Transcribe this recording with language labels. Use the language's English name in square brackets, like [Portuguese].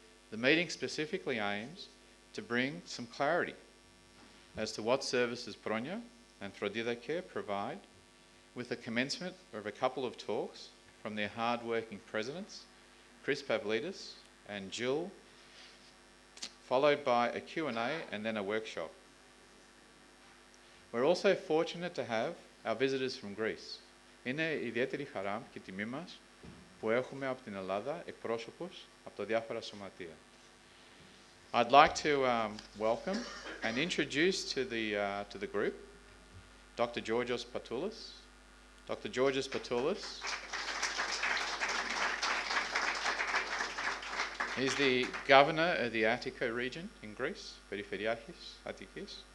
[English] The meeting specifically aims to bring some clarity as to what services Pronya and Frodida Care provide, with the commencement of a couple of talks from their hard-working presidents, Chris Pavlidis and Jill, followed by a Q&A and then a workshop We're also fortunate to have our visitors from Greece. [Greek] Είναι ιδιαίτερη χαρά και τιμή μας που έχουμε από την Ελλάδα εκπρόσωπους από τα διάφορα σωματεία. [English] I'd like to welcome and introduce to the group Dr. Georgios Patoulis. Dr. Georgios Patoulis is the governor of the Attica region in Greece, Periferiakis Attikis.